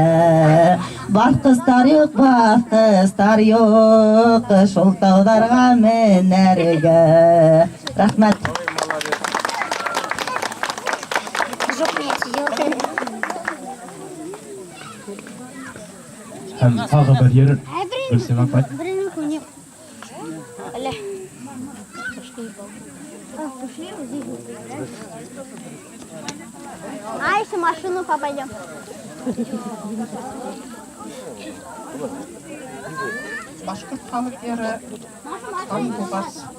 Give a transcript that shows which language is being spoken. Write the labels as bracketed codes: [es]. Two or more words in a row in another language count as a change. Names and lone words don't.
[ba] Баҫҡыстар юҡ, баҫҡыстар юҡ, шул тауҙарға менәргә. Рәхмәт. Һәм тағы бер йыр, Гөлсимә апай. [ru] А, еще машину попадем. [ba] Башкорт халык йыры Алағуз.